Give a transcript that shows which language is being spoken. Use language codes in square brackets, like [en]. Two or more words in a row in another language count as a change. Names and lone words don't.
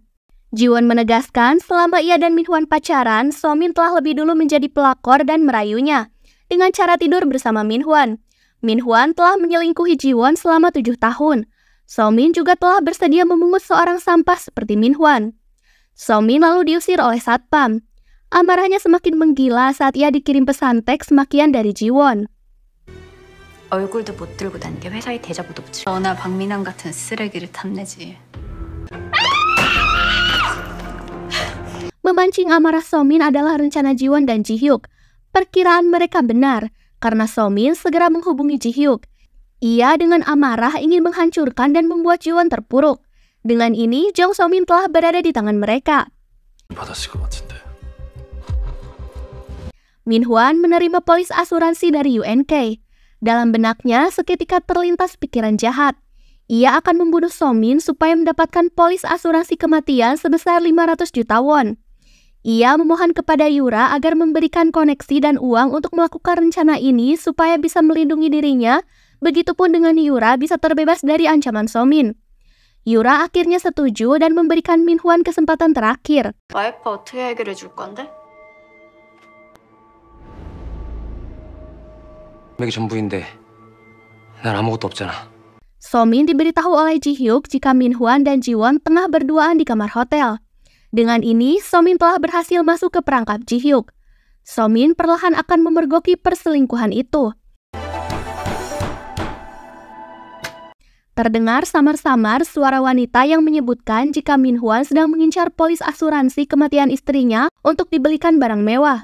[id] Ji-won menegaskan selama ia dan Min Hwan pacaran, Somin telah lebih dulu menjadi pelakor dan merayunya dengan cara tidur bersama Min Hwan. Min Hwan telah menyelingkuhi Ji-won selama 7 tahun. Somin juga telah bersedia memungut seorang sampah seperti Min Hwan. Somin lalu diusir oleh satpam. Amarahnya semakin menggila saat ia dikirim pesan teks makian dari Ji-won. [ko] 얼굴도 못 들고 다니게 회사에 대자보도 붙이고. 너나 박민환 같은 쓰레기를 탐내지. [id] Memancing amarah Somin adalah rencana Ji-won dan Ji-hyuk. Perkiraan mereka benar, karena Somin segera menghubungi Ji-hyuk. Ia dengan amarah ingin menghancurkan dan membuat Ji-won terpuruk. Dengan ini, Jong So-min telah berada di tangan mereka. [ko] 받았을 것 같은데. [id] Min Hwan menerima polis asuransi dari UNK. Dalam benaknya seketika terlintas pikiran jahat. Ia akan membunuh So-min supaya mendapatkan polis asuransi kematian sebesar 500 juta won. Ia memohon kepada Yura agar memberikan koneksi dan uang untuk melakukan rencana ini supaya bisa melindungi dirinya. Begitupun dengan Yura bisa terbebas dari ancaman So-min. Yura akhirnya setuju dan memberikan Min Hwan kesempatan terakhir. [ko] 와이프 어떻게 해결해 줄 건데? 맥이 전부인데 난 아무것도 없잖아. [id] So-min diberitahu oleh Ji-hyuk jika Min Hwan dan Ji-won tengah berduaan di kamar hotel. Dengan ini, So-min telah berhasil masuk ke perangkap Ji-hyuk. So-min perlahan akan memergoki perselingkuhan itu. Terdengar samar-samar suara wanita yang menyebutkan jika Min Hwan sedang mengincar polis asuransi kematian istrinya untuk dibelikan barang mewah.